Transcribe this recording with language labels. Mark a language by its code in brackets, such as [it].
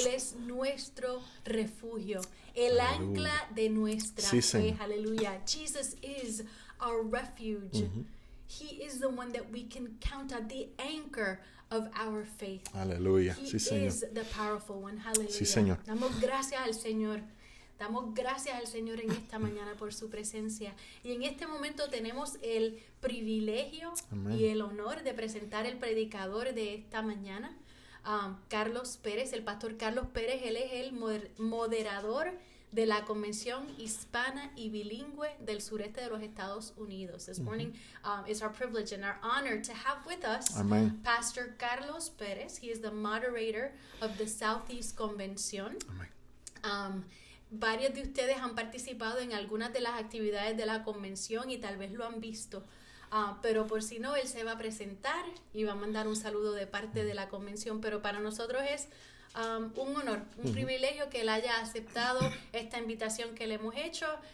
[es] Él es nuestro refugio, el ancla de nuestra Sí, fe. Señor. [en] Aleluya. Jesus is our refuge. He is the one that we can count on, the anchor of our faith. [es] Aleluya. [en] He [es] Sí, Señor. [en] is the powerful one. Hallelujah. [es] Sí, Señor. Damos gracias al Señor. Damos gracias al Señor en esta mañana por su presencia. Y en este momento tenemos el privilegio Amén. y el honor de presentar el predicador de esta mañana, Carlos Pérez, el pastor Carlos Pérez. Él es el moderador de la Convención Hispana y Bilingüe del sureste de los Estados Unidos. [en] This morning it's our privilege and our honor to have with us [es] Amén. [en] Pastor Carlos Pérez. He is the moderator of the Southeast Convention. [es] Amén. Varios de ustedes han participado en algunas de las actividades de la convención y tal vez lo han visto. Pero por si no, él se va a presentar y va a mandar un saludo de parte de la convención. Pero para nosotros es un honor, un privilegio que él haya aceptado esta invitación que le hemos hecho.